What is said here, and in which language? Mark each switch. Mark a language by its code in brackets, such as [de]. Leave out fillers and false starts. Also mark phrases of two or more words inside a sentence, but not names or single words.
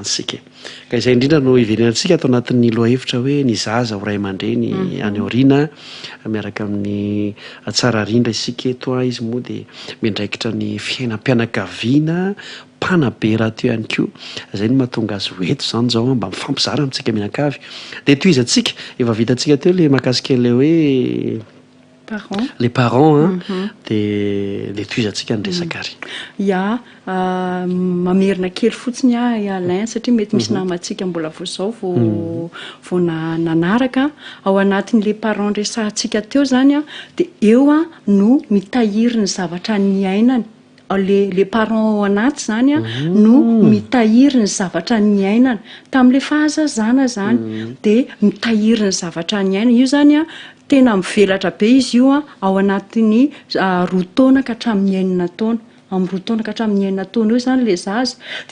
[mg] isika ka izay indrindra no hiverenantsika atao anatin'ny loha hevitra hoe ny zaza ho ray aman-dreny any aoriana miaraka amin'ny tsara rindra isika eto izy moa dia miandraikitra ny fiainam-pianakaviana mpanabe raha teo ihany koa izay no mahatonga azy hoeto izany zao mba mifampizara amintsika mianakavy dia toizantsika efa vitantsika teo le mahakasika ilay hoe [fr] les parents [mg] dia le toizantsika ny resaka ary ya mamerina kely fotsiny Alain satria mety misy namantsika mbola vao vao nanaraka ao anatin'le parents resahantsika teo zany dia eo no mitahiry ny zavatra ny ainany [fr] les parents [mg] ao anaty zany no mitahiry ny zavatra ny ainana tamin'le fahazazana zany dia mitahiry ny zavatra ny ainana io zany tena mivelatra be izy io ao anatin'ny 2 taona ka hatramin'ny 9 taona amin'ny 2 taona ka hatramin'ny 9 taona io zany le zaza dia